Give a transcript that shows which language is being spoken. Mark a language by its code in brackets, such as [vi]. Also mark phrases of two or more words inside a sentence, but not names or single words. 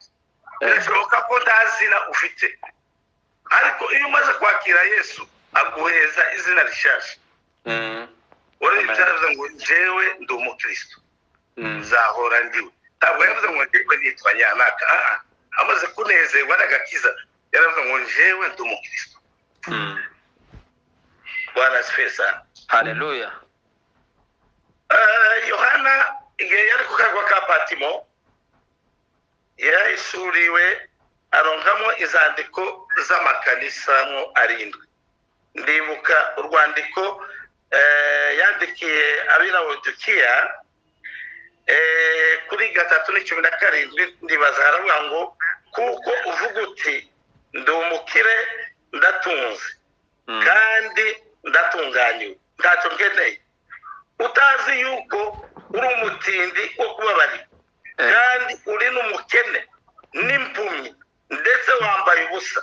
[rw] Birashoboka ko ntazina ufite, ariko iyo umaze kwakira Yesu aguheza izina rishasha. Yavuze ngo jewe ndi umukristo, nzahora ndiwe. Ntabwo yavuze ngo njyewe nitwa nyanaka, amaze kunezerwa n'agakiza yaravuze ngo jewe ndi umukristo. [sw] Bwana asifiwe sana. [rw] Haleluya. Yohana igihe yari ku karwa ka Patimo, yahishuriwe aronkamo izandiko z'amakanisa arindwi. Ndibuka urwandiko yandikiye ab'Ilawodikiya kuri 3:17, ndibaza haravuga ngo kuko uvuga uti ndi umukire ndatunze kandi ndatunganywe, ntacyo nkeneye, utazi yuko uri umutindi wo kubabarira, kandi uri n'umukene n'impumyi, ndetse wambaye ubusa.